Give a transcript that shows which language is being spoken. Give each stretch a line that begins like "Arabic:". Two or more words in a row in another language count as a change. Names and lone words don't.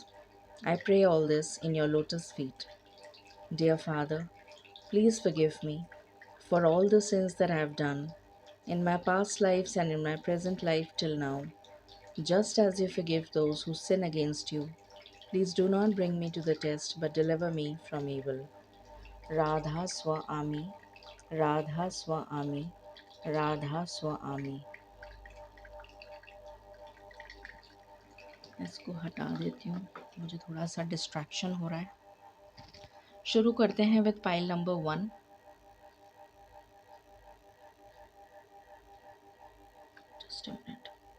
English: I pray all this in your lotus feet. Dear Father, please forgive me for all the sins that I have done in my past lives and in my present life till now, just as you forgive those who sin against you. Please do not bring me to the test, but deliver me from evil. Radha Swa Ami, Radha Swa Ami, Radha Swa Ami.
Hindi: इसको हटा देती हूँ, मुझे थोड़ा सा डिस्ट्रैक्शन हो रहा है। शुरू करते हैं
English: with pile number 1. just a minute.